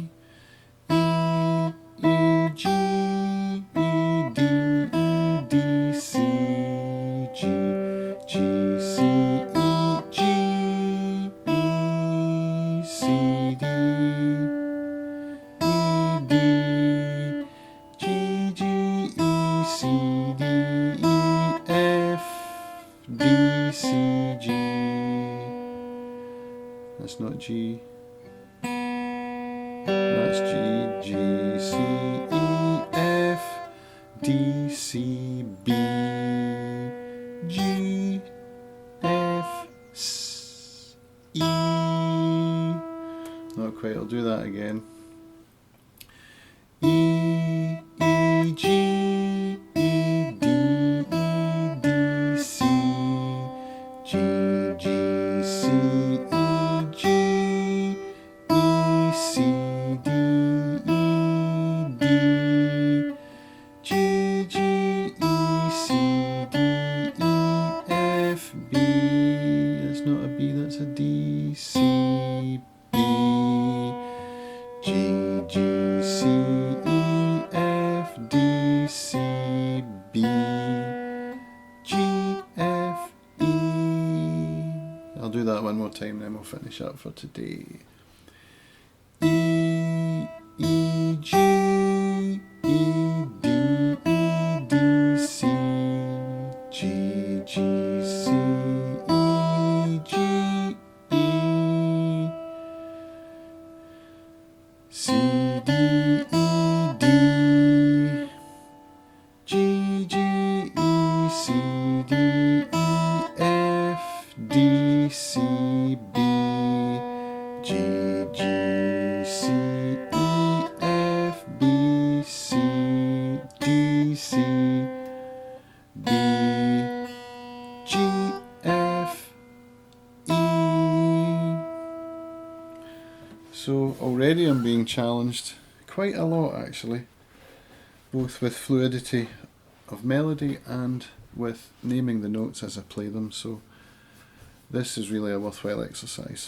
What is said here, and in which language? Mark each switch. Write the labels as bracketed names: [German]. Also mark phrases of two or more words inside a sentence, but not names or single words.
[English] E, E, G, E, D, E, D, C, G, G, C, E, G, E, C, D, E, D, G, G, E, C, D, E, F, D, C, G. That's not G. That's G, G, C, E, F, D, C, B, G, F, S, E. Not quite, I'll do that again. E, E, G, E, D, E, D, C, G, G, C, E, G, E, C, D, E, D, G, G, E, C, D, E, F, B. That's not a B, that's a D, C, B, G, G, C, E, F, D, C, B, G, F, E. I'll do that one more time, then we'll finish up for today. E, E, G, E, D, E, D, C, G, G, C, E, G, E, C, D, E, D, G, G, E, C, D, E, F, D, C, B, G, G, C, E, F, B, C, D, C, B, G, F, already I'm being challenged quite a lot actually, both with fluidity of melody and with naming the notes as I play them, so this is really a worthwhile exercise.